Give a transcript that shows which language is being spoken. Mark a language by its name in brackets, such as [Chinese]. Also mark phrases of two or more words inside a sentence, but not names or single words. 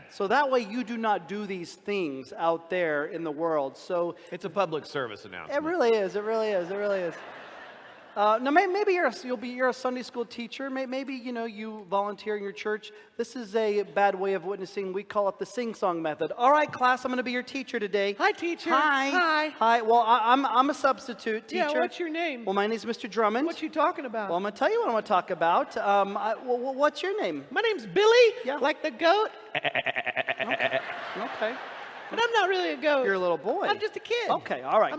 [English] so that way you do not do these things out there in the world. So, It's a public service it announcement. really is, it really is, it really is. Now, maybe you're a Sunday school teacher. Maybe, you volunteer in your church. This is a bad way of witnessing. We call it the sing-song method. All right, class, I'm going to be your teacher today. Hi, teacher. Hi. Hi. Hi. Well, I'm a substitute teacher. Yeah, what's your name? Well, my name's Mr. Drummond. What you talking about? Well, I'm going to tell you what I'm going to talk about. What's your name? My name's Billy, Yeah. like the goat, Okay. but I'm not really a goat. You're a little boy. I'm just a kid. Okay, all right.